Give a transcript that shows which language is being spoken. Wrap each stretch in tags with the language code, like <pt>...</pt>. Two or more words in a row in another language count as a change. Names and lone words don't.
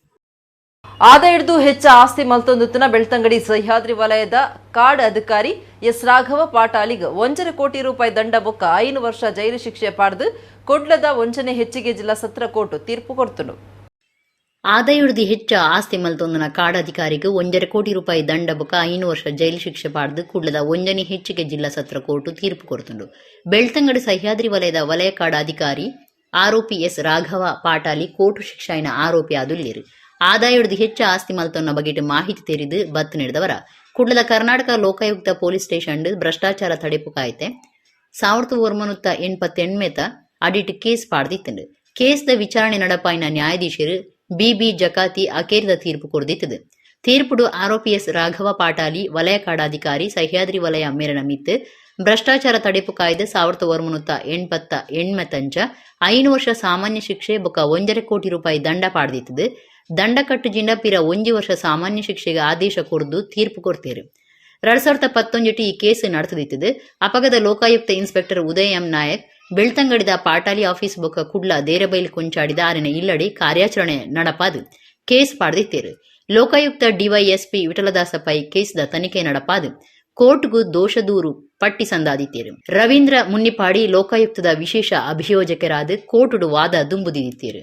<tcy>ಆದಾಯಡ್ದು ಹೆಚ್ಚ ಆಸ್ತಿ ಮಲ್ತೊಂದುತ್ತನ ಬೆಳ್ತಂಗಡಿ ಸಹ್ಯಾದ್ರಿ ವಲಯದ ಕಾಡ್ ಅಧಿಕಾರಿ ಎಸ್ ರಾಘವ ಪಾಟಾಲಿಗ್ 1.5 ಕೋಟಿ ರೂಪಾಯಿ ದಂಡ ಬೊಕ್ಕ 5 ವರ್ಷ ಜೈಲು ಶಿಕ್ಷೆ ಪಾಡ್ದು ಕೊಡ್ಲದ ವಂಚನೆ ಹೆಚ್ಚಿಗೆ ಜಿಲ್ಲಾ ಸತ್ರ ಕೋರ್ಟ್ ತೀರ್ಪು ಕೊಡ್ತನು ಆದಾಯಡ್ದು ಹೆಚ್ಚ ಆಸ್ತಿ ಮಲ್ತೊಂದನ ಕಾಡಧಿಕಾರಿಗೆ 1.5 ಕೋಟಿ ರೂಪಾಯಿ ದಂಡ ಬೊಕ್ಕ 5 ವರ್ಷ ಜೈಲು ಶಿಕ್ಷೆ ಪಾಡ್ದು ಕುಡ್ಲದ ವಂಚನೆ ಹೆಚ್ಚಿಗೆ ಜಿಲ್ಲಾ ಸತ್ರ ಕೋರ್ಟ್ ತೀರ್ಪು ಕೊಡ್ತುಂಡು ಬೆಳ್ತಂಗಡಿ ಸಹ್ಯಾದ್ರಿ ವಲಯದ ವಲಯ ಕಾಡ ಅಧಿಕಾರಿ ಆರೋಪಿ ಎಸ್ ರಾಘವ ಪಾಟಾಲಿ ಕೋರ್ಟ್ ಶಿಕ್ಷಾಯಿನ ಆರೋಪಿ ಆದುಲ್ಲೇರು ಆದಾಯಡ್ದು ಹೆಚ್ಚ ಆಸ್ತಿ ಮಲ್ತೊನ್ನ ಬಗೆಟ್ ಮಾಹಿತಿ ತೆರೆದು ಬತ್ ನೀಡಿದವರ ಕುಡ್ಲದ ಕರ್ನಾಟಕ ಲೋಕಾಯುಕ್ತ</tcy> <en>police station</en> <tcy>ಭ್ರಷ್ಟಾಚಾರ ತಡೆಪು ಕಾಯ್ತೆ 1988 ಅಡಿಟ್ ಕೇಸ್ ಪಾಡ್ದಿತ್ತಂಡು ಕೇಸ್ದ ವಿಚಾರಣೆ ನಡಪಾಯಿನ ನ್ಯಾಯಾಧೀಶರು ಬಿಬಿ ಜಕಾತಿ ಅಕೇರಿದ ತೀರ್ಪು ಕೊಡ್ದಿತ್ತದು ತೀರ್ಪುಡು ಆರೋಪಿ ಎಸ್ ರಾಘವ ಪಾಟಾಲಿ ವಲಯ ಕಾಡಾಧಿಕಾರಿ ಸಹ್ಯಾದ್ರಿ ವಲಯ ಮೇರನ ಮಿತ್ತು ಭ್ರಷ್ಟಾಚಾರ ತಡೆಪು ಕಾಯ್ದೆ 1988 5 ವರ್ಷ ಸಾಮಾನ್ಯ ಶಿಕ್ಷೆ ಬೊಕ್ಕ 1.5 ಕೋಟಿ ರೂಪಾಯಿ ದಂಡ ಪಾಡ್ದಿತ್ತದು ದಂಡ ಕಟ್ಟು ಜಿಂಡ ಪಿರ 1 ವರ್ಷ ಸಾಮಾನ್ಯ ಶಿಕ್ಷೆಗೆ ಆದೇಶ ಕೊಡ್ದು ತೀರ್ಪು ಕೊಡ್ತೇರು 2019 ಈ ಕೇಸ್ ನಡೆದಿತ್ತದು ಅಪಗದ ಲೋಕಾಯುಕ್ತ ಇನ್ಸ್ಪೆಕ್ಟರ್ ಉದಯ್ ಎಂ ನಾಯಕ್ ಬೆಳ್ತಂಗಡಿದ ಪಾಟಾಲಿ ಆಫೀಸ್ ಬೊಕ್ಕ ಕುಡ್ಲ ದೇರಬೈಲ್ ಕೊಂಚಾಡಿದ ಆರಿನ ಇಲ್ಲಡಿ ಕಾರ್ಯಾಚರಣೆ ನಡಪಾದು ಕೇಸ್ ಪಾಡ್ದಿತ್ತೇರು ಲೋಕಾಯುಕ್ತ ಡಿವೈಎಸ್ಪಿ ವಿಠಲದಾಸ ಪೈ ಕೇಸ್ದ ತನಿಖೆ ನಡಪಾದು ಕೋರ್ಟ್ಗೂ ದೋಷ ದೂರು ಪಟ್ಟಿ ಸಂದಾದಿತ್ತೇರು ರವೀಂದ್ರ ಮುನ್ನಿಪಾಡಿ ಲೋಕಾಯುಕ್ತದ ವಿಶೇಷ ಅಭಿಯೋಜಕರಾದ ಕೋರ್ಟುಡು ವಾದ ದುಂಬುದಿತ್ತೇರು</tcy>